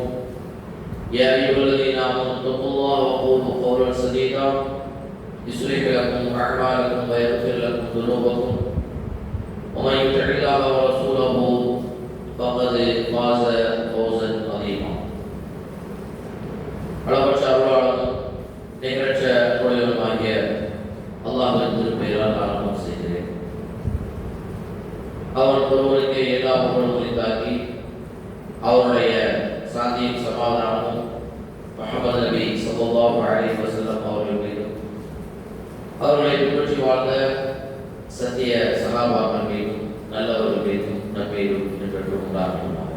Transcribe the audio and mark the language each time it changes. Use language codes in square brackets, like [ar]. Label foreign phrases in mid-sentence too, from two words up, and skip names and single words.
[ar] يا أيها الذين آمنوا اتقوا الله وقولوا قولا سديدا يصلح لكم أعمالكم ويغفر لكم ذنوبكم ومن يطع الله ورسوله فقد فاز فوزا عظيما. [ta] அளவற்ற அருளாளனும் நிகரற்ற அருளுமாகிய அல்லாஹ்வின் திருப்பெயரால் ஆரம்பம் செய்கிறேன். அவன் ஒருவருக்கு எல்லா புகழும் உரித்தாக்கி அவருடைய சாந்தியும் சமாதானமும் முஹம்மது நபி [ar] صلى الله عليه وسلم [ta] அவர்கள் மீதும் அவர்களை பின்பற்றி வாழ்ந்த சத்திய சஹாபாக்கள் மீதும் நல்லவர்கள் மீதும் நம்பீதும் என்று உண்டாகும்.